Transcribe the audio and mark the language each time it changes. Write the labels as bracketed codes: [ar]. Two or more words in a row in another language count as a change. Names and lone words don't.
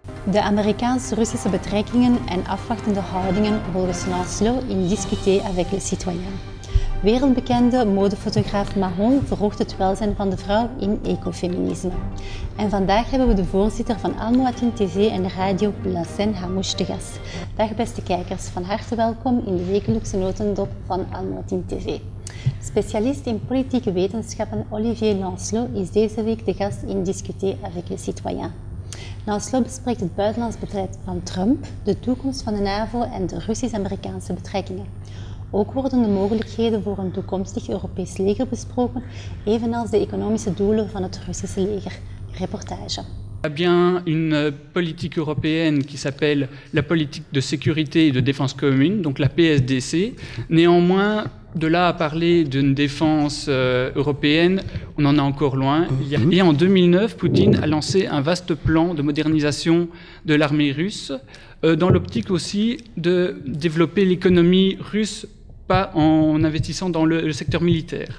[nl] De Amerikaans-Russische betrekkingen en afwachtende houdingen volgens Lancelot in Discuter avec les citoyens. Wereldbekende modefotograaf Mahon verhoogt het welzijn van de vrouw in ecofeminisme. En vandaag hebben we de voorzitter van Almoatin TV en radio Lassen Hamouche te gast. Dag beste kijkers, van harte welkom in de wekelijkse notendop van Almoatin TV. Specialist in politieke wetenschappen Olivier Lancelot is deze week de gast in Discuter avec les citoyens. Lancelot bespreekt het buitenlands beleid van Trump, de toekomst van de NAVO en de Russisch-Amerikaanse betrekkingen. Ook worden de mogelijkheden voor een toekomstig Europees leger besproken, evenals de economische doelen van het Russische leger. Reportage. [fr] Il y a bien une politique européenne qui s'appelle la politique de sécurité et de défense commune, donc la PSDC. Néanmoins, de là à parler d'une défense européenne, on en est encore loin. Et en 2009, Poutine a lancé un vaste plan de modernisation de l'armée russe, dans l'optique aussi de développer l'économie russe, pas en investissant dans le secteur militaire.